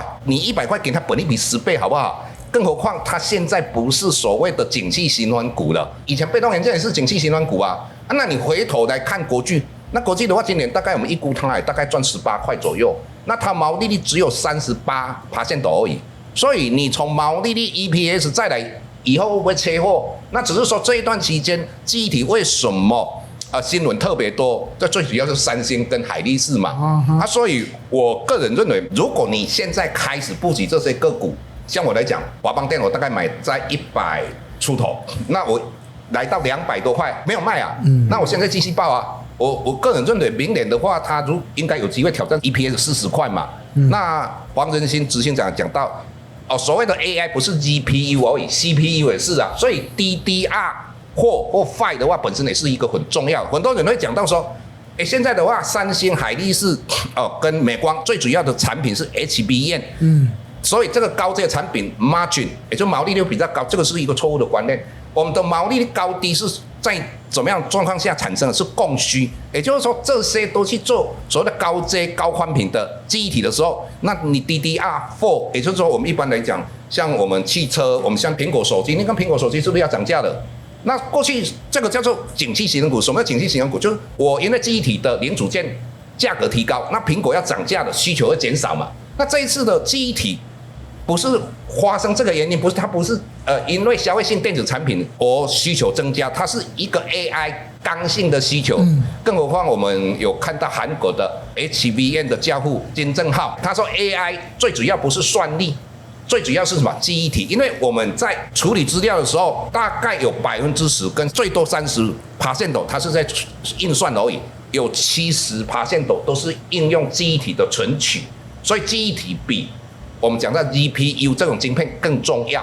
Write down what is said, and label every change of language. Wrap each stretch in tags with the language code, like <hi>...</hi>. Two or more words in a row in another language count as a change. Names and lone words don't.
<zh>你100塊給它本益比10倍好不好？更何況它現在不是所謂的景氣循環股了，以前被動元件也是景氣循環股啊。那你回頭來看國巨，那國巨的話，今年大概我们預估它也大概賺18塊左右，那它毛利率只有38%而已。所以你從毛利率 EPS 再來，以後會不會缺貨？那只是說這一段期間記憶體為什麼新聞特別多？這最主要是三星跟海力士嘛。所以我個人認為，如果你現在開始布局這些個股，像我來講，華邦電我大概買在100出頭，那我來到200多塊沒有賣啊，那我現在繼續抱啊， 我個人認為明年的話，它應該有機會挑戰 EPS 40塊嘛。那黃仁勳執行長講到，所謂的 AI 不是 GPU 而已 ，CPU 也是啊。所以 DDR4 或 5 的話，本身也是一個很重要。很多人會講到說，現在的話，三星、海力士跟美光最主要的產品是 HBM。所以這個高階產品 margin 也就毛利率比較高，這個是一個錯誤的觀念。我們的毛利率高低是在怎麼樣狀況下產生的？是供需，也就是說這些都去做所謂的高階高寬頻的記憶體的時候，那你 DDR4， 也就是說我們一般來講，像我們汽車，我們像蘋果手機，你看蘋果手機是不是要漲價的？那過去這個叫做景氣型股，什麼叫景氣型股？就是我因為記憶體的零組件價格提高，那蘋果要漲價的需求會減少嘛？那這一次的記憶體不是發生這個原因，它不是因為消費性電子產品而需求增加，它是一個 AI 剛性的需求。更何況我們有看到韓國的 HBM 的教父金正浩，他說 AI 最主要不是算力，最主要是什麼？ 記憶體。因為我們在處理資料的時候，大概有10%跟最多30%它是在運算而已，有70%都是應用記憶體的存取。所以記憶體比我們講到 GPU 這種晶片更重要。</zh>